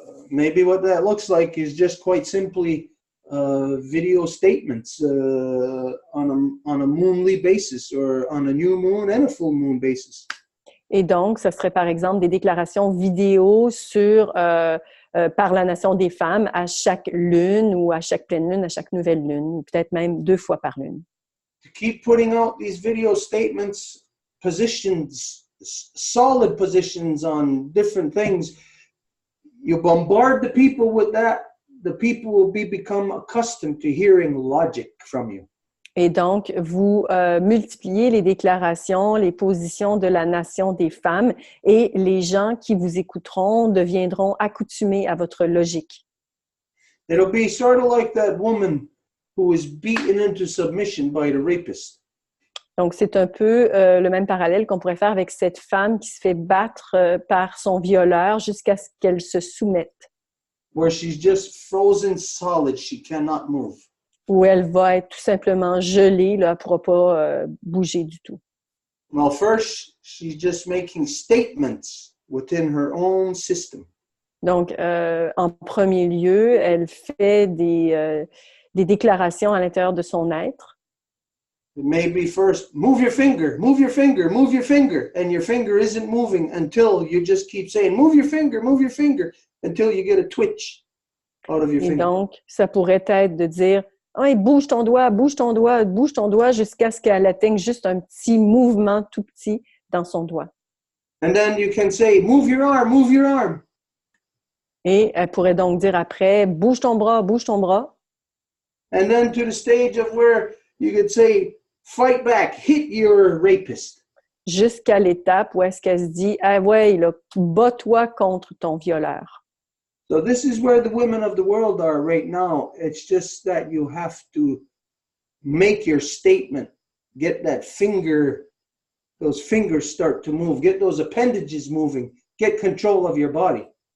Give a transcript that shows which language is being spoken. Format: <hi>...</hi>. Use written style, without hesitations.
<en>Maybe what that looks like is just quite simply video statements on a moonly basis or on a new moon and a full moon basis.</en> <fr>Et donc, ce serait par exemple des déclarations vidéo sur par la Nation des femmes à chaque lune ou à chaque pleine lune, à chaque nouvelle lune, ou peut-être même 2 fois par lune.</fr> <en>To keep putting out these video statements, positions, solid positions on different things, you bombard the people with that, the people will become accustomed to hearing logic from you.</en> <fr>Et donc, vous multipliez les déclarations, les positions de la Nation des femmes et les gens qui vous écouteront deviendront accoutumés à votre logique.</fr> <en>It'll be sort of like that woman who was beaten into submission by the rapist.</en> <fr>Donc, c'est un peu le même parallèle qu'on pourrait faire avec cette femme qui se fait battre par son violeur jusqu'à ce qu'elle se soumette.</fr> <en>Where she's just frozen solid, she cannot move.</en> <fr>Où elle va être tout simplement gelée, là, elle ne pourra pas bouger du tout.</fr> <en>Well, first, she's just making statements within her own system.</en> <fr>Donc, en premier lieu, elle fait des déclarations à l'intérieur de son être.</fr> <en>Maybe first, move your finger, move your finger, move your finger, and your finger isn't moving until you just keep saying, move your finger, until you get a twitch out of your finger.</en> <fr>Et donc, ça pourrait être de dire, hey, bouge ton doigt, bouge ton doigt, bouge ton doigt jusqu'à ce qu'elle atteigne juste un petit mouvement tout petit dans son doigt.</fr> <en>And then you can say, move your arm, move your arm.</en> <fr>Et elle pourrait donc dire après, bouge ton bras, bouge ton bras.</fr> <en>And then to the stage of where you could say, fight back, hit your rapist.</en> <fr>Jusqu'à l'étape où est-ce qu'elle se dit, ah ouais, là, bats-toi contre ton violeur.</fr> <en>So this is where the women of the world are right now. It's just that you have to make your statement, get that finger, those fingers start to move, get those appendages moving, get control of your body.</en>